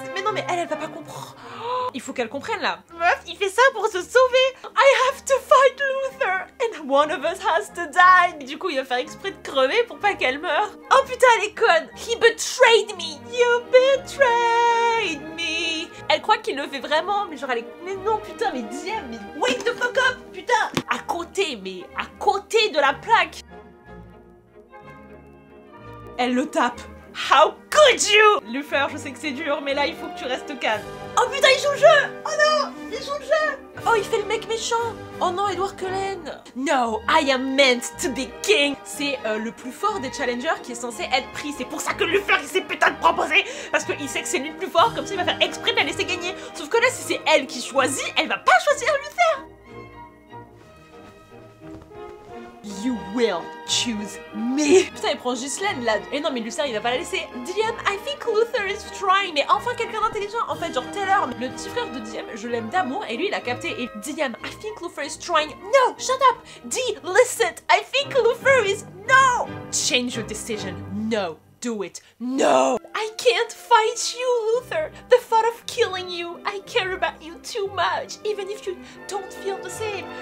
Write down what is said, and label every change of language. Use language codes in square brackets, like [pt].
[fr] Mais non, mais elle va pas comprendre. Il faut qu'elle comprenne là. Meuf, il fait ça pour se sauver. [en] I have to fight Luther and one of us has to die. [fr] Et du coup, il va faire exprès de crever pour pas qu'elle meure. Oh putain, elle est conne. [en] He betrayed me. You betrayed me. [fr] Elle croit qu'il le fait vraiment, mais genre elle est... Mais non, putain, mais Diem, mais [en] wake the fuck up, [fr] putain. À côté de la plaque. Elle le tape. [en] How could you? [fr] Luther, je sais que c'est dur, mais là, il faut que tu restes calme. Oh putain, il joue le jeu! Oh non! Il joue le jeu! Oh, il fait le mec méchant! Oh non, [en] Edward Cullen! No, I am meant to be king! [fr] C'est le plus fort des challengers qui est censé être pris. C'est pour ça que Luther, il s'est putain de proposé! Parce qu'il sait que c'est lui le plus fort, comme ça il va faire exprès de la laisser gagner. Sauf que là, si c'est elle qui choisit, elle va pas choisir Luther! [en] You will choose me. [fr] Putain, il prend Ghislaine là. Et non, mais Luther, il va pas la laisser. [en] Diem, I think Luther is trying. [fr] Mais enfin, quelqu'un d'intelligent. En fait, genre Taylor, le petit frère de Diem, je l'aime d'amour. Et lui, il a capté. [en] Et Diem, I think Luther is trying. No, shut up. Dee, listen. I think Luther is. No. Change your decision. No. Do it. No! I can't fight you, Luther! The thought of killing you, I care about you too much, even if you don't feel the same.